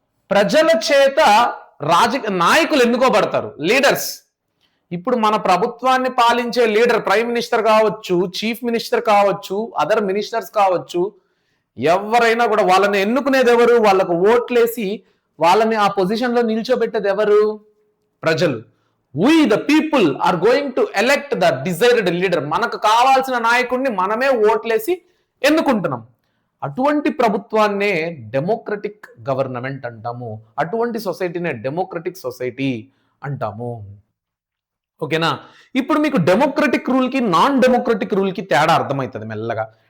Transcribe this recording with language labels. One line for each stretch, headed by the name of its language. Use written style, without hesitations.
Telugu: ప్రజల చేత నాయకులు ఎన్నుకోబడతారు, లీడర్స్. ఇప్పుడు మన ప్రభుత్వాన్ని పాలించే లీడర్, ప్రైమ్ మినిస్టర్ కావచ్చు, చీఫ్ మినిస్టర్ కావచ్చు, అదర్ మినిస్టర్స్ కావచ్చు, ఎవరైనా కూడా వాళ్ళని ఎన్నుకునేది ఎవరు? వాళ్ళకు ఓట్లేసి వాళ్ళని ఆ పొజిషన్ లో నిల్చోబెట్టేది ఎవరు? ప్రజలు.
English: We the people are going to elect the desired leader.
Telugu: మనకు కావాల్సిన నాయకుడిని మనమే ఓట్లేసి ఎన్నుకుంటున్నాం. అటువంటి ప్రభుత్వాన్నే డెమోక్రటిక్ గవర్నమెంట్ అంటాము. అటువంటి సొసైటీనే డెమోక్రటిక్ సొసైటీ అంటాము. ఓకేనా? ఇప్పుడు మీకు డెమోక్రటిక్ రూల్ కి నాన్ డెమోక్రటిక్ రూల్ కి తేడా అర్థమవుతుంది మెల్లగా.